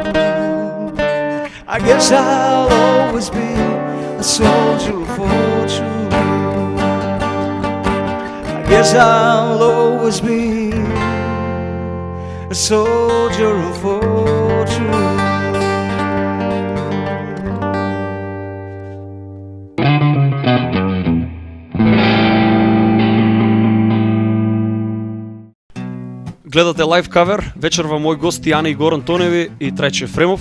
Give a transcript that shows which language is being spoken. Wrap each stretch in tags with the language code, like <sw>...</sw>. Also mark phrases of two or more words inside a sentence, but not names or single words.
<en>I guess I'll always be a soldier of fortune. I guess I'll always be a soldier of fortune.</en> <mk>Гледате</mk> <en>live cover,</en> <mk>вечер во мој гости Ане и Горан Тоневи и Трајче Ефремов.</mk>